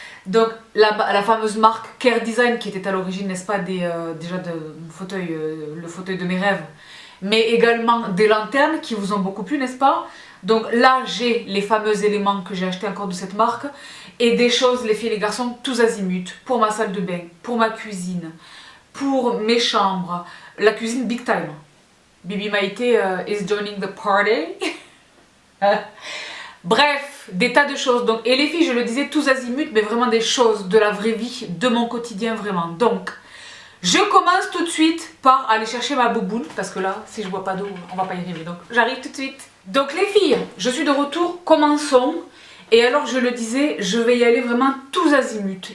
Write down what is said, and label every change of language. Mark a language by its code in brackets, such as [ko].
[fr] Donc la fameuse marque Care Design qui était à l'origine, n'est-ce pas, déjà de le fauteuil de mes rêves. Mais également des lanternes qui vous ont beaucoup plu, n'est-ce pas? Donc là j'ai les fameux éléments que j'ai achetés encore de cette marque. Et des choses, les filles et les garçons, tous azimuts. Pour ma salle de bain, pour ma cuisine, pour mes chambres. La cuisine [en] big time. Bibi Maïté is joining the party. [fr] Bref, des tas de choses. Donc, et les filles, je le disais, tous azimuts, mais vraiment des choses de la vraie vie, de mon quotidien vraiment. Donc, je commence tout de suite par aller chercher ma bouboune, parce que là, si je bois pas d'eau, on va pas y arriver. Donc, j'arrive tout de suite. Donc, les filles, je suis de retour, commençons. Et alors, je le disais, je vais y aller vraiment tous azimuts.